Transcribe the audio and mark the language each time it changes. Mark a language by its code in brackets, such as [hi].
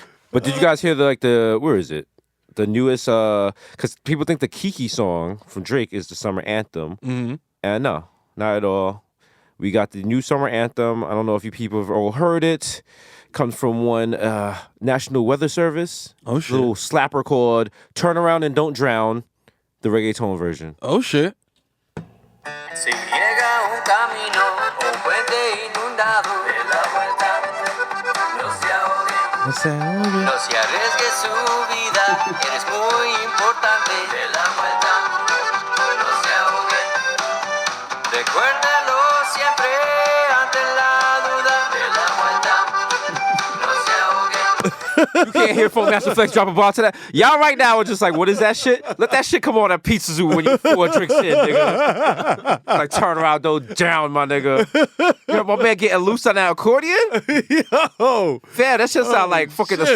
[en] But did you guys hear where is it? The newest, because people think the Kiki song from Drake is the summer anthem. Mm-hmm. And no, not at all. We got the new summer anthem. I don't know if you people have all heard it. Comes from one National Weather Service. Oh, shit. Little slapper called Turn Around and Don't Drown, the reggaeton version. Oh, shit. [es] Si llega un camino o puente inundado, de la vuelta, no se ahogue, no se arriesgue su vida, eres muy importante, de la vuelta, no se ahogue, recuérdalo siempre ante la duda, de la vuelta, no se ahogue. [en] You can't hear Folk Master Flex drop a bar to that. Y'all right now are just like, what is that shit? Let that shit come on at Pizza Zoo when you 4 drinks in, nigga. Like, turn around, don't down, my nigga. You know, my man getting loose on that accordion? Yo. Fam, that shit sound like fucking shit.